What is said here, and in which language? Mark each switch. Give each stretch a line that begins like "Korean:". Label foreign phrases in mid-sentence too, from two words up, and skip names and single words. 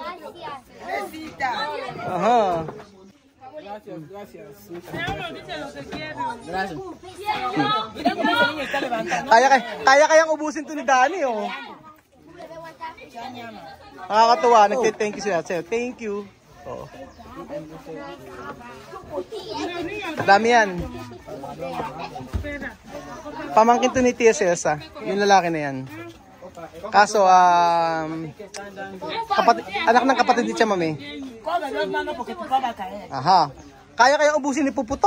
Filipino: Ajá. Kaya kayang ubusin to ni Dani, oh. Nakakatuwa, nagte-
English: thank you
Filipino: sila.
English: Thank you.
Filipino: Oh. Dami yan. Pamangkin to ni Tia Celsa, yung lalaki na yan. Kaso, anak ng kapatid ni Chamame. Aha. Kaya ubusin ni Puputo.